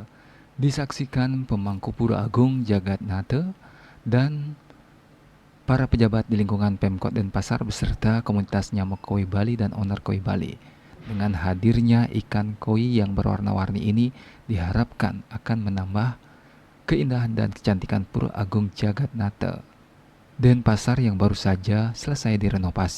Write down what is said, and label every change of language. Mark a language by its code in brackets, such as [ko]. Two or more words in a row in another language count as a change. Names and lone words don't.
[id] Disaksikan pemangku Pura Agung Jagatnata dan para pejabat di lingkungan Pemkot Denpasar beserta komunitas Nyamuk Koi Bali dan owner Koi Bali. Dengan hadirnya ikan koi yang berwarna-warni ini diharapkan akan menambah keindahan dan kecantikan Pura Agung Jagatnata Denpasar yang baru saja selesai direnovasi.